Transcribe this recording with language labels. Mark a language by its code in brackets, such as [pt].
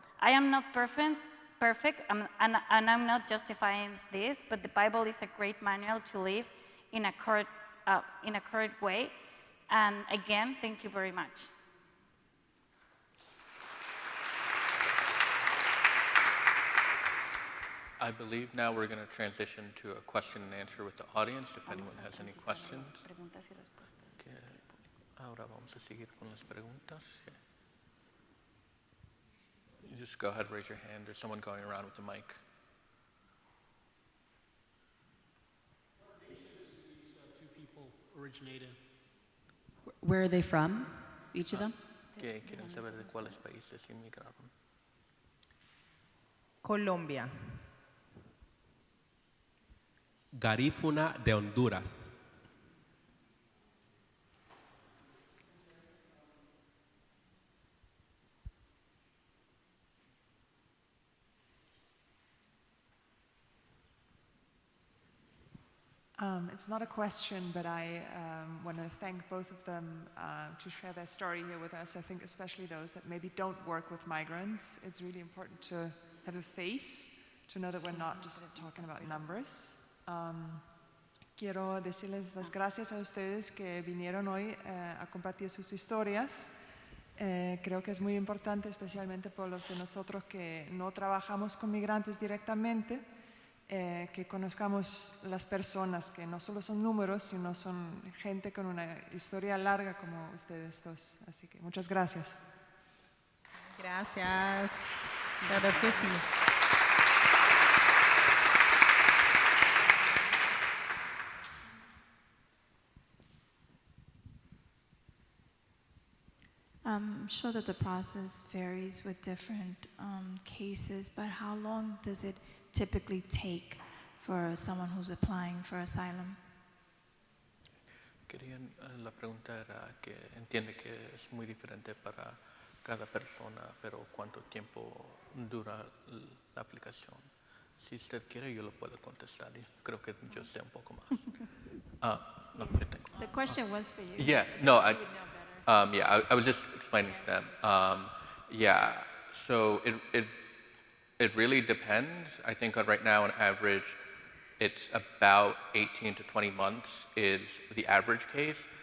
[en] I am not perfect, and I'm not justifying this, but the Bible is a great manual to live in a correct way. And again, thank you very much. I believe now we're going to transition to a question and answer with the audience, if anyone has any questions. [es] Ahora vamos a seguir con las preguntas. [en] You just go ahead, raise your hand. There's someone going around with the mic. What nations do these two people originate in? Where are they from, each of them? [es] ¿Qué quieren saber de cuáles países inmigraron? Colombia. Garífuna de Honduras. [en] It's not a question, but I want to thank both of them to share their story here with us. I think especially those that maybe don't work with migrants. It's really important to have a face, to know that we're not just talking about numbers. [es] Quiero decirles las gracias a ustedes que vinieron hoy a compartir sus historias. Creo que es muy importante, especialmente por los de nosotros que no trabajamos con migrantes directamente, que conozcamos las personas que no solo son números, sino son gente con una historia larga como ustedes dos. Así que muchas gracias. Gracias. Claro que sí. [en] I'm sure that the process varies with different cases, but how long does it typically take for someone who's applying for asylum? [es] La pregunta era que entiende que es muy diferente para cada persona, pero ¿cuánto tiempo dura la aplicación? Si usted quiere, yo lo puedo contestar. Creo que yo sé un poco más. No, yo tengo. [en] The question was for you. Yeah, no, I was just explaining to them. So it really depends. I think right now, on average, it's about 18 to 20 months is the average case.